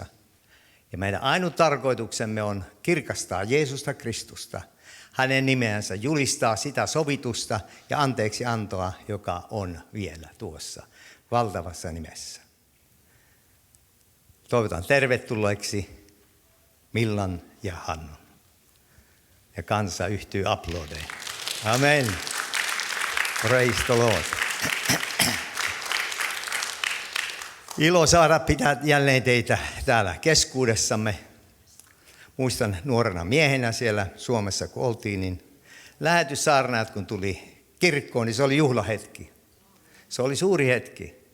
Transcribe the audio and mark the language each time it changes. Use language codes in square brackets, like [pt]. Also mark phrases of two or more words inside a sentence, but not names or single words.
[fi] Ja meidän ainut tarkoituksemme on kirkastaa Jeesusta Kristusta, hänen nimeänsä, julistaa sitä sovitusta ja anteeksi antoa, joka on vielä tuossa valtavassa nimessä. Toivotan tervetulleeksi Millan ja Hannun. Ja kansa yhtyy aplodeihin. [en] Amen. Praise the Lord. [fi] Ilo saada pitää jälleen teitä täällä keskuudessamme. Muistan nuorena miehenä siellä Suomessa, kun oltiin, niin lähetyssaarnaajat kun tuli kirkkoon, niin se oli juhlahetki. Se oli suuri hetki.